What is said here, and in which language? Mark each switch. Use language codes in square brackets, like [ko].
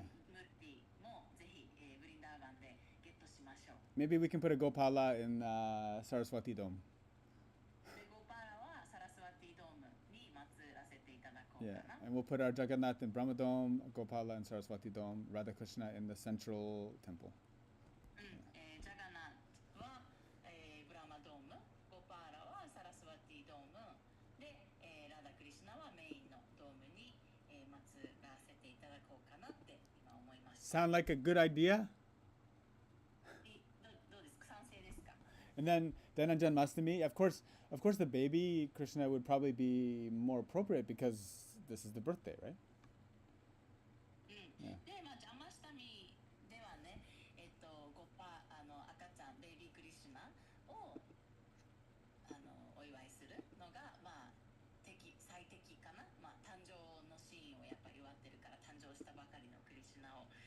[ja] ムッティもぜひ、ブリンダーバンでゲットしましょう。 [en] Maybe we can put a Gopala in Saraswati Dome. [ja] でゴパーラはサラスワティドームに祀らせていただこう [en] Yeah, [ja] かな。 [en] and we'll put our Jagannath in Brahma Dome, Gopala in Saraswati Dome, Radha Krishna in the central temple. [ja] ジャガナーは、ブラマドーム、ゴパーラはサラスワティドームで、ラダクリシュナはメインのドームに、祀らせていただこうかなって今思いました。 [en] Sound like a good idea? [ja] どうですか？賛成ですか？ [en] And then on Janmashtami, of course, the baby Krishna would probably be more appropriate because this is the birthday, right? [ja] で、まあジャンマシタミではね、ゴパ赤ちゃんベイビークリシュナをお祝いするのがまあ最適かな。まあ誕生のシーンをやっぱり祝ってるから、誕生したばかりのクリシュナを、